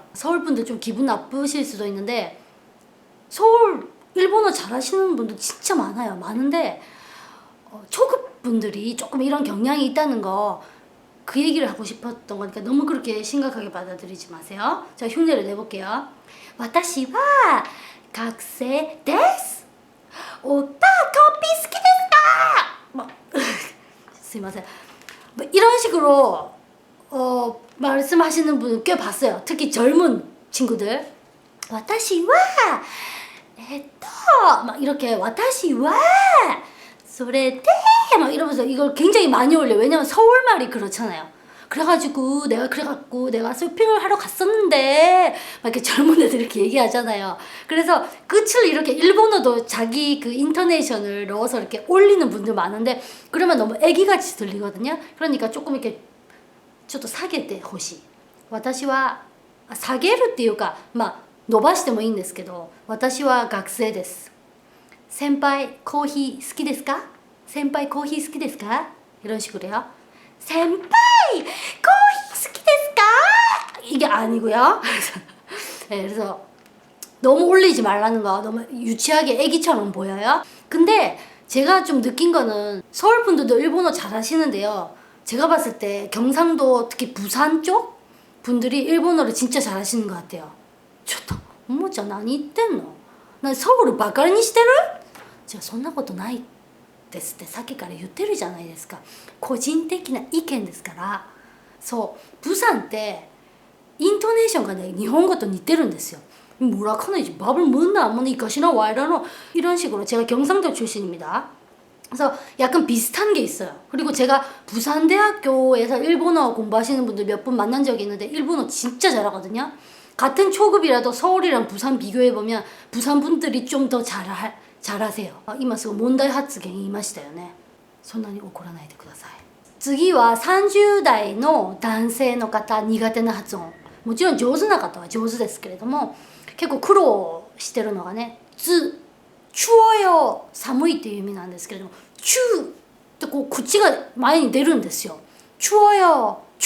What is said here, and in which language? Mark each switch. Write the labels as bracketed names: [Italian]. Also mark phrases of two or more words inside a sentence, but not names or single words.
[Korean] 서울분들 좀 기분 나쁘실 수도 있는데 서울 일본어 잘하시는 분들 진짜 많아요. 많은데 초급분들이 조금 이런 경향이 있다는 거 그 얘기를 하고 싶었던 거니까 너무 그렇게 심각하게 받아들이지 마세요. 제가 흉내를 내볼게요. [Japanese] 私は学生です。 [Korean] 오빠 커피 [Japanese] 好きですか? 막すいません. [Korean] 뭐 이런 식으로 말씀하시는 분 꽤 봤어요. 특히 젊은 친구들. 私は 막 이렇게 [Japanese] 私はそれで [Korean] 막 이러면서 이걸 굉장히 많이 올려요. 왜냐면 서울말이 그렇잖아요. 그래가지고 내가 쇼핑을 하러 갔었는데 막 이렇게 젊은 애들 이렇게 얘기하잖아요. 그래서 끝을 이렇게 일본어도 자기 그 인터네이션을 넣어서 이렇게 올리는 분들 많은데 그러면 너무 애기같이 들리거든요. 그러니까 조금 이렇게 저도 사게때 호시. [Japanese] 私は下げるっていうかまあ伸ばしてもいいんですけど私は学生です。先輩コーヒー好きですか? 先輩コーヒー好きですか? [Korean] 이런 식으로요. [Japanese] 先輩コーヒー好きですか? [Korean] 이게 아니고요. 그래서 너무 올리지 말라는 거. 너무 유치하게 애기처럼 보여요. 근데 제가 좀 느낀 거는 서울 분들도 일본어 잘하시는데요. 제가 봤을 때 경상도 특히 부산 쪽 분들이 일본어를 진짜 잘하시는 것 같아요. [Japanese] ちょっとおもちゃ何言ってんの? [Korean] 난 서울을 [Japanese] バカにしてる? [Korean] 제가 [Japanese] そんなことないですってさっきから言ってるじゃないですか。個人的な意見ですから。そう부산ってイントネーションがね日本語と似てるんですよ. [Korean] 뭐라 카네지 밥을 먹나 안 먹나 이것이나 와이라노 이런 식으로. 제가 경상도 출신입니다. 그래서 약간 비슷한 게 있어요. 그리고 제가 부산대학교에서 일본어 공부하시는 분들 몇 분 만난 적이 있는데 일본어 진짜 잘하거든요. 같은 초급이라도 서울이랑 부산 비교해보면 부산 분들이 좀 더 잘하세요. [Japanese] 今すごい問題発言言いましたよね。そんなに怒らないでください。次は30代の男性の方、苦手な発音。もちろん上手な方は上手ですけれども結構苦労してるのがねつ、추워요寒いっていう意味なんですけれども추ってこう口が前に出るんですよ。 [Korean] 추워요 추워?